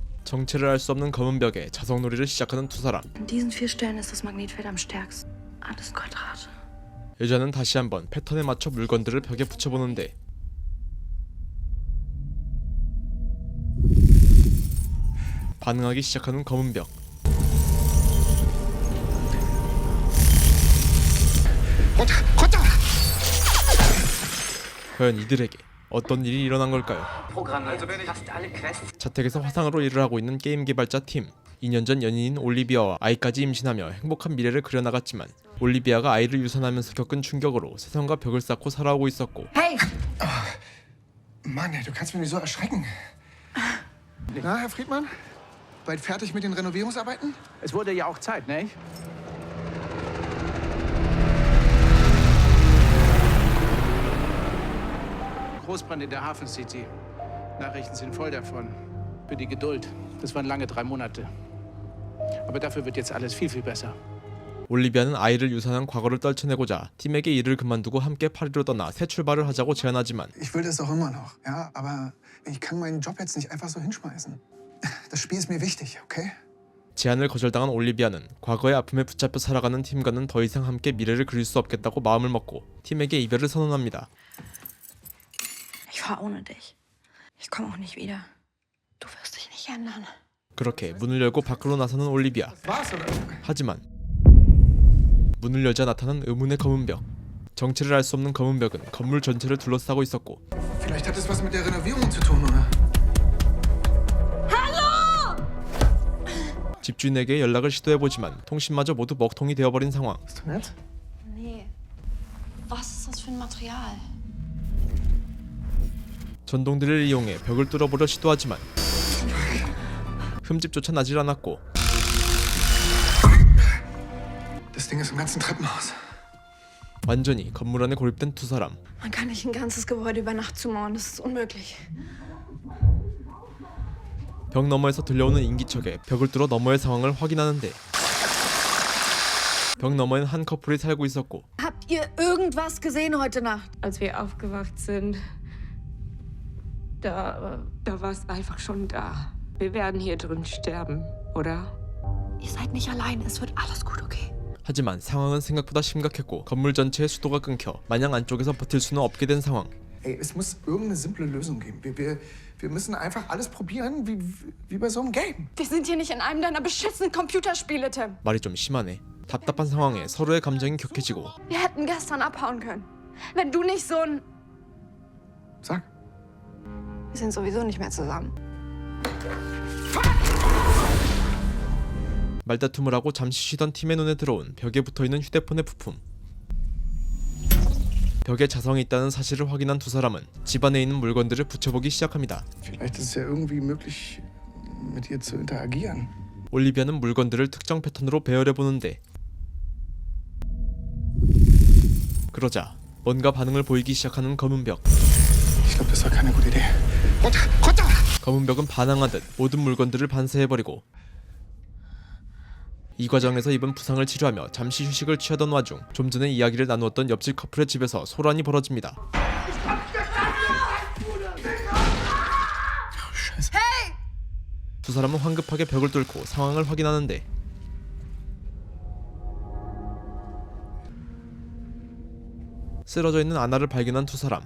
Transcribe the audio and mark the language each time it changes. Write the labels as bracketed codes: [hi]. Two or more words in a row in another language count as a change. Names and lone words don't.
[ko] 정체를 알 수 없는 검은 벽에 자석놀이를 시작하는 두 사람. [de] In diesen 4 Stellen ist das Magnetfeld am stärksten. Alles Quadrat. [ko] 여자는 다시 한번 패턴에 맞춰 물건들을 벽에 붙여보는데 반응하기 시작하는 검은 벽. 과연 이들에게 어떤 일이 일어난 걸까요? 자택에서 화상으로 일을 하고 있는 게임 개발자 팀. 2년 전 연인인 올리비아와 아이까지 임신하며 행복한 미래를 그려나갔지만 올리비아가 아이를 유산하면서 겪은 충격으로 세상과 벽을 쌓고 살아오고 있었고 [de] Hey! Mann, ey, du kannst mich nicht so erschrecken. Na, Herr Friedmann? Bald fertig mit den Renovierungsarbeiten? Es wurde ja auch Zeit, ne? Großbrand in der Hafen City. Nachrichten sind voll davon. Für die Geduld. Das waren lange 3 Monate. Aber dafür wird jetzt alles viel, viel besser. [ko] 올리비아는 아이를 유산한 과거를 떨쳐내고자 팀에게 일을 그만두고 함께 파리로 떠나 새 출발을 하자고 제안하지만 [de] Ich will das auch immer noch, ja, aber ich kann meinen Job jetzt nicht einfach so hinschmeißen. Das Spiel ist mir wichtig, okay? [ko] 제안을 거절당한 올리비아는 과거의 아픔에 붙잡혀 살아가는 팀과는 더 이상 함께 미래를 그릴 수 없겠다고 마음을 먹고 팀에게 이별을 선언합니다. [de] Ich fahr ohne dich. Ich komme auch nicht wieder. Du wirst dich nicht ändern. [ko] 그렇게 문을 열고 밖으로 나서는 올리비아. [de] Was, oder? [ko] 하지만 문을 열자 나타난 의문의 검은 벽. 정체를 알 수 없는 검은 벽은 건물 전체를 둘러싸고 있었고 [de] Vielleicht hat es was mit der Renovierung zu tun, oder? [ko] 집주인에게 연락을 시도해보지만 통신마저 모두 먹통이 되어버린 상황. [de] Bist du nett? Nee. Was ist das für ein Material? [ko] 전동들을 이용해 벽을 뚫어보려 시도하지만 흠집조차 나질 않았고 [de] Das Ding ist im ganzen Treppenhaus. [ko] 완전히 건물 안에 고립된 두 사람. [de] Man kann nicht ein ganzes Gebäude über Nacht zumauern. Das ist unmöglich. [ko] 벽 너머에서 들려오는 인기척에 벽을 뚫어 너머의 상황을 확인하는데 벽 너머엔 한 커플이 살고 있었고 [de] Habt ihr irgendwas gesehen heute Nacht? Als wir aufgewacht sind, da war es einfach schon da. Wir werden hier drin sterben, oder? Ihr seid nicht allein. Es wird alles gut, okay? [ko] 하지만 상황은 생각보다 심각했고 건물 전체의 수도가 끊겨 마냥 안쪽에서 버틸 수는 없게 된 상황. [de] Ey, es muss irgendeine simple Lösung geben. Wir müssen einfach alles probieren, wie bei so einem Game. Wir sind hier nicht in einem deiner beschissenen Computerspiele, Tim. [ko] 말이 좀 심하네. 답답한 상황에 서로의 감정이 격해지고 [de] Wir hätten gestern abhauen können. Wenn du nicht so ein... Sag. Wir sind sowieso nicht mehr zusammen. [ko] 말다툼을 하고 잠시 쉬던 팀의 눈에 들어온 벽에 붙어있는 휴대폰의 부품. 벽에 자성이 있다는 사실을 확인한 두 사람은 집안에 있는 물건들을 붙여보기 시작합니다. [de] Vielleicht ist es ja irgendwie möglich, mit ihr zu interagieren. [ko] 올리비아는 물건들을 특정 패턴으로 배열해보는데 그러자 뭔가 반응을 보이기 시작하는 검은 벽. [de] Ich glaube, das war keine gute Idee. Runter! Runter! [ko] 검은 벽은 반항하듯 모든 물건들을 반사해버리고 이 과정에서 입은 부상을 치료하며 잠시 휴식을 취하던 와중 좀 전에 이야기를 나누었던 옆집 커플의 집에서 소란이 벌어집니다. 두 사람은 황급하게 벽을 뚫고 상황을 확인하는데 쓰러져 있는 아나를 발견한 두 사람.